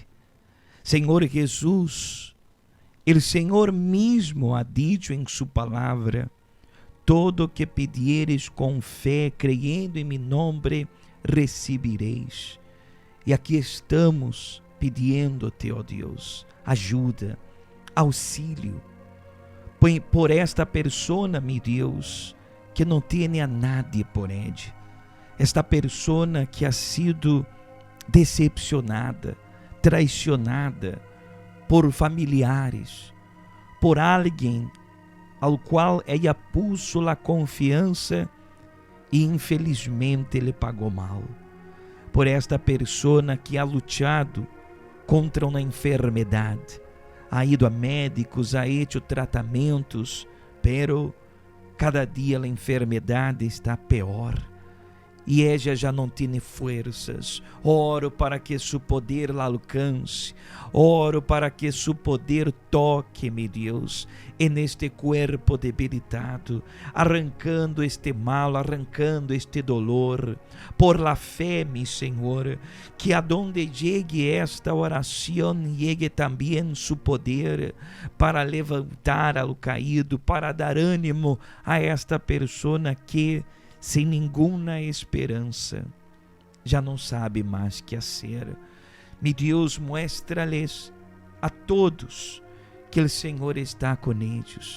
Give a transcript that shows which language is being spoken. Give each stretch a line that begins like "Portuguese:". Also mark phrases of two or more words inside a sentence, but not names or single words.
Spanish: Señor Jesús, el Señor mismo ha dicho en su palabra: todo que pidieres con fe, creyendo en mi nombre, recibiréis. Y aquí estamos pidiéndote, oh Dios, ayuda, auxilio, por esta persona, mi Deus,
Portuguese: que não tem
Spanish: a nadie por ella. Esta persona que ha sido decepcionada, traicionada por familiares, por
Portuguese: alguém ao qual ela
Spanish: puso a confiança
Portuguese: e infelizmente ele pagou mal.
Spanish: Por esta persona que ha luchado contra
Portuguese: uma enfermidade,
Spanish: ha ido a médicos, ha hecho tratamentos, pero cada dia
Portuguese: a enfermidade está pior. E ella já não tem forças.
Spanish: Oro para que su poder la alcance. Oro para que su poder toque,
Portuguese: meu Deus,
Spanish: en este cuerpo debilitado, arrancando este mal, arrancando este dolor. Por la fe, mi Senhor, que adonde llegue esta oração, llegue também su poder para levantar ao caído, para dar ânimo a esta persona que sem nenhuma esperança,
Portuguese: já não sabe mais que fazer.
Spanish: Mi Deus, muéstrales a todos que
Portuguese: o Senhor está com eles.